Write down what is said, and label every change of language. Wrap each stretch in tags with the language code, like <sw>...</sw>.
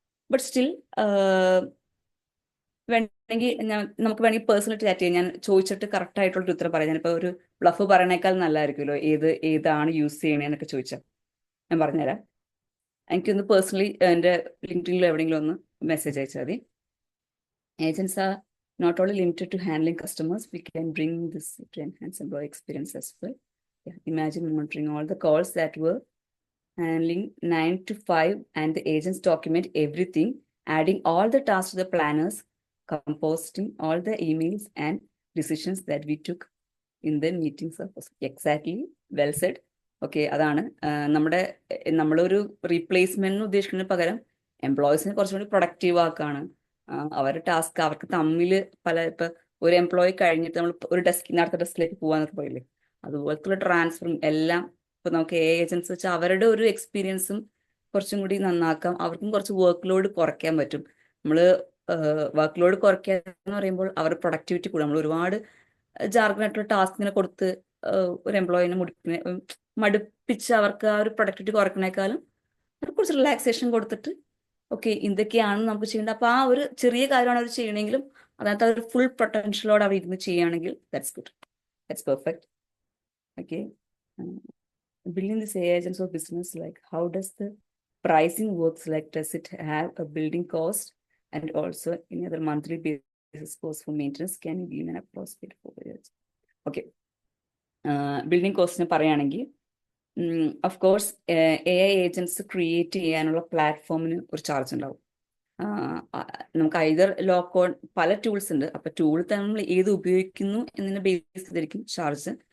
<ml>But still വേണമെങ്കിൽ നമുക്ക് വേണമെങ്കിൽ പേഴ്സണൽ ചാറ്റ് ചെയ്യാം. ഞാൻ ചോദിച്ചിട്ട് കറക്റ്റ് ആയിട്ടുള്ള ഉത്തരം പറയാം. ഞാനിപ്പോൾ ഒരു ബ്ലഫ് പറയണേക്കാൾ നല്ലതായിരിക്കുമല്ലോ ഏതാണ് യൂസ് ചെയ്യണേന്നൊക്കെ ചോദിച്ചാൽ ഞാൻ പറഞ്ഞുതരാം. എനിക്കൊന്ന് പേഴ്സണലി എൻ്റെ ലിങ്ക്ഡിനിലോ എവിടെയെങ്കിലും ഒന്ന് മെസ്സേജ് അയച്ചാൽ മതി.</ml> <en>Agents are not only limited to handling customers, we can bring this to enhance employee experience as well. Yeah, imagine monitoring all the calls that were handling 9 to 5 and the agents document everything, adding all the tasks to the planners, composting all the emails and decisions that we took in the meetings. Exactly, well said.</en> <ml>Okay, അതാണ് നമ്മളൊരു റീപ്ലേസ്മെന്റിന് ഉദ്ദേശിക്കുന്നതിന് പകരം എംപ്ലോയീസിനെ കുറച്ചും കൂടി productive ആക്കാണ്. അവരുടെ task അവർക്ക് തമ്മിൽ ഇപ്പൊ ഒരു എംപ്ലോയി കഴിഞ്ഞിട്ട് നമ്മൾ ഒരു ഡെസ്കിൽ അടുത്ത ഡെസ്കിലേക്ക് പോകാന്നൊക്കെ പറയില്ലേ, അതുപോലത്തുള്ള ട്രാൻസ്ഫറും എല്ലാം ഇപ്പൊ നമുക്ക് ഏജൻസ് വെച്ചാൽ അവരുടെ ഒരു എക്സ്പീരിയൻസും കുറച്ചും കൂടി നന്നാക്കാം, അവർക്കും കുറച്ച് വർക്ക് ലോഡ് കുറയ്ക്കാൻ പറ്റും. നമ്മള് വർക്ക് ലോഡ് കുറയ്ക്കുക എന്ന് പറയുമ്പോൾ അവരുടെ പ്രൊഡക്ടിവിറ്റി കൂടും. നമ്മൾ ഒരുപാട് ജാർഗനായിട്ടുള്ള ടാസ്കിനെ കൊടുത്ത് ഒരു എംപ്ലോയിനെ മടുപ്പിച്ച് അവർക്ക് ആ ഒരു പ്രൊഡക്ടിവിറ്റി കുറയ്ക്കണേക്കാളും അവർക്ക് കുറച്ച് റിലാക്സേഷൻ കൊടുത്തിട്ട് ഓക്കെ ഇതൊക്കെയാണ് നമുക്ക് ചെയ്യേണ്ടത്. അപ്പൊ ആ ഒരു ചെറിയ കാര്യമാണ് അവർ ചെയ്യണമെങ്കിലും അതിനകത്ത് ഒരു ഫുൾ പൊട്ടൻഷ്യലോടെ അവർ ഇരുന്ന് ചെയ്യുകയാണെങ്കിൽ</ml> <en>That's good, that's perfect. Okay, building this AI agents of business, like how does the pricing works, like does it have a building cost and also any other monthly basis cost for maintenance, can you give an approximate for years?</en> <ml>Okay, building കോസ്റ്റിനെ പറയുകയാണെങ്കിൽ of course AI agents create ചെയ്യാനുള്ള പ്ലാറ്റ്ഫോമിന് ഒരു charge ഉണ്ടാവും. നമുക്ക് either ലോക്കോൺ പല tools ഉണ്ട്, അപ്പൊ tool നമ്മൾ ഏത് ഉപയോഗിക്കുന്നു എന്നതിനെ ബേസ് ചെയ്തിരിക്കും ചാർജ്.</ml>